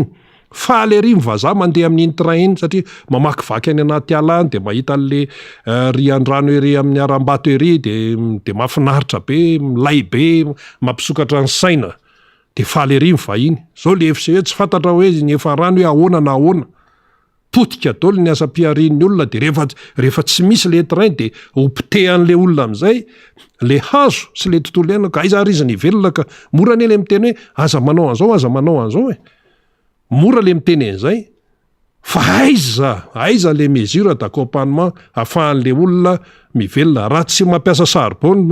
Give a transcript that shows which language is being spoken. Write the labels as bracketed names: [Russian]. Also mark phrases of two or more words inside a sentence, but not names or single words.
[Malagasy] Faly ery mivazaha mandeha amin'iny train iny satria mamakivaky any anaty ala any de mahita an'le rian-drano ery amin'ny aram-bato ery de mahafinaritra be, milay be, mampisokatra ny saina. De faly ery mivahiny. Zao le FCE tsy fantatra hoe ny efa rano hoe ahoana na ahoana. Potika daholo ny asam-piarian'ny olona de rehefa tsy misy le train de hopitehan'le olona amin'izay le hazo sy le tontolo iainana, ka aiza rizina ivelona ka mora ane le miteny hoe aza manao an'izao mora le miteny an'izay fa aiza le [French] mesure d'accompagnement [Malagasy] ahafahan'le olona mivelona raha tsy mampiasa saribao